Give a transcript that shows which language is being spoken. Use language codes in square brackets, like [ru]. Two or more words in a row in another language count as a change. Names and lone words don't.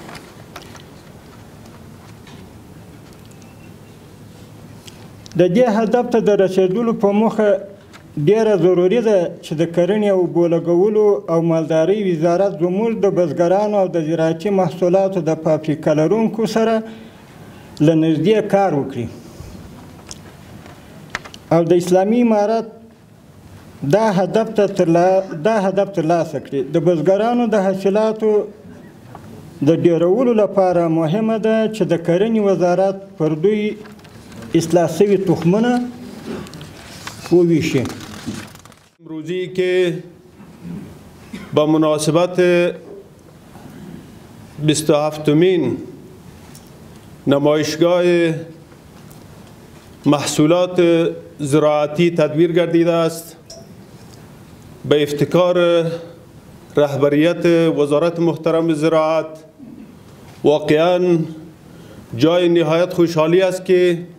[ps] د دې هدف ته د رسېدلو په موخه ډیره ضروري ده چې د کرنې او اوبو لګولو او مالدارۍ وزارت زموږ د بزګرانو او د زراعتي محصولاتو د فابریکه لرونکو سره له نږدې کار وکړي او د اسلامي امارت دا هدف ترلاسه کړي. د بزګرانو د حاصلاتو د ډیرولو لپاره مهمه ده چې د کرنې وزارت پر دوی اصلاح شوي تخمونه وویشي. [fa] امروزی که با مناسبت 27مین نمایشگاه محصولات زراعتی تدبیر گردیده است، به افتخار رهبریت وزارت محترم زراعت واقعاً جای نهایت خوشحالی است که